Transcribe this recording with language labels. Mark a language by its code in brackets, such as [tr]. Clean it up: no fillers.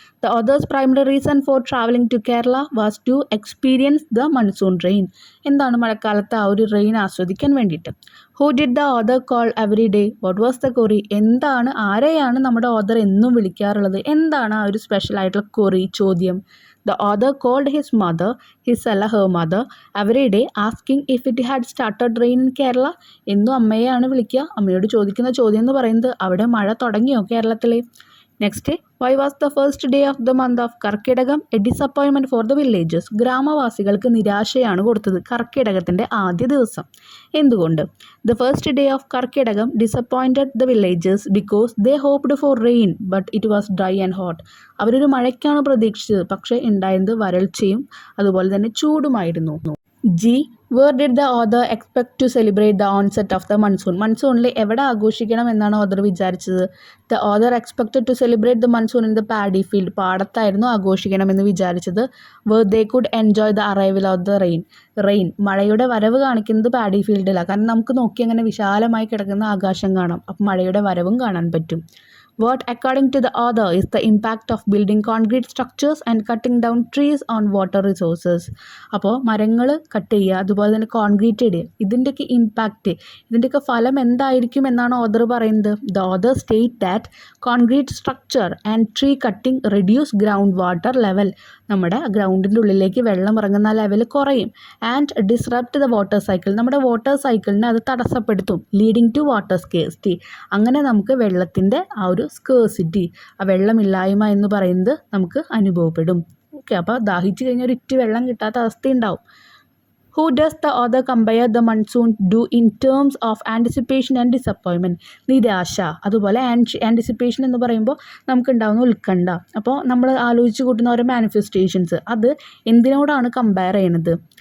[en] the author's primary reason for travelling to Kerala was to experience the monsoon rain, [ml] എന്താണ് മഴക്കാലത്ത് ആ ഒരു rain ആസ്വദിക്കാൻ വേണ്ടിയിട്ട്. [en] who did the author call every day, what was the query, [ml] എന്താണ്, ആരെയാണ് നമ്മുടെ ഓഥർ എന്നും വിളിക്കാറുള്ളത്, എന്താണ് ആ ഒരു സ്പെഷ്യൽ ആയിട്ടുള്ള കൊറി, ചോദ്യം. [en] The author called his mother, her mother, every day asking if it had started rain in Kerala. [ml] എന്നും അമ്മയെയാണ് വിളിക്കുക. അമ്മയോട് ചോദിക്കുന്ന ചോദ്യം എന്ന് പറയുന്നത് അവിടെ മഴ തുടങ്ങിയോ കേരളത്തിലെ. [en] next, why was the first day of the month of Karkidakam a disappointment for the villages, [ml] ഗ്രാമവാസികൾക്ക് നിരാശയാണ് കൊടുത്തത് കർക്കിടകത്തിൻ്റെ ആദ്യ ദിവസം. എന്തുകൊണ്ട്. [en] the first day of Karkidakam disappointed the villages because they hoped for rain but it was dry and hot, [ml] അവരൊരു മഴയ്ക്കാണ് പ്രതീക്ഷിച്ചത്, പക്ഷേ ഉണ്ടായത് വരൾച്ചയും അതുപോലെ തന്നെ ചൂടുമായിരുന്നു. [en] G, where did the author expect to celebrate the onset of the monsoon, [ml] മൺസൂണിൽ എവിടെ ആഘോഷിക്കണം എന്നാണ് author വിചാരിച്ചത്. [en] the author expected to celebrate the monsoon in the paddy field, [ml] പാടത്തായിരുന്നു ആഘോഷിക്കണമെന്ന് വിചാരിച്ചത്. [en] where they could enjoy the arrival of the rain, [ml] മഴയുടെ വരവ് കാണിക്കുന്നത് paddy ഫീൽഡിലാണ്, കാരണം നമുക്ക് നോക്കി അങ്ങനെ വിശാലമായി കിടക്കുന്ന ആകാശം കാണാം, അപ്പം മഴയുടെ വരവും കാണാൻ പറ്റും. [en] What, according to the author, is the impact of building concrete structures and cutting down trees on water resources? [ml] അപ്പോൾ മരങ്ങൾ കട്ട് ചെയ്യുക, അതുപോലെ തന്നെ കോൺക്രീറ്റ് ഇടുക, ഇതിൻ്റെയൊക്കെ ഇമ്പാക്റ്റ്, ഇതിൻ്റെയൊക്കെ ഫലം എന്തായിരിക്കും എന്നാണ് ഓഥർ പറയുന്നത്. [en] the author state that concrete structure and tree cutting reduce ground water level, [ml] നമ്മുടെ ഗ്രൗണ്ടിൻ്റെ ഉള്ളിലേക്ക് വെള്ളം ഇറങ്ങുന്ന ലെവൽ കുറയും. [en] and disrupt the water cycle, [ml] നമ്മുടെ വാട്ടർ സൈക്കിളിനെ അത് തടസ്സപ്പെടുത്തും. [en] leading to water scarcity, [ml] അങ്ങനെ നമുക്ക് വെള്ളത്തിൻ്റെ ആ ഒരു സ്കേഴ്സിറ്റി, ആ വെള്ളമില്ലായ്മ എന്ന് പറയുന്നത് നമുക്ക് അനുഭവപ്പെടും. ഓക്കെ, അപ്പോൾ ദാഹിച്ചു കഴിഞ്ഞാൽ ഒരു ഇറ്റ് വെള്ളം കിട്ടാത്ത അവസ്ഥയുണ്ടാവും. [en] Who does the author compare the monsoon do in terms of anticipation and disappointment? [ml] നിരാശ, അതുപോലെ ആൻറ്റിസിപ്പേഷൻ എന്ന് പറയുമ്പോൾ നമുക്കുണ്ടാകുന്ന ഉത്കണ്ഠ. അപ്പോൾ നമ്മൾ ആലോചിച്ച് കൂട്ടുന്ന ഓരോ മാനിഫെസ്റ്റേഷൻസ് അത് എന്തിനോടാണ് കമ്പയർ ചെയ്യണത്?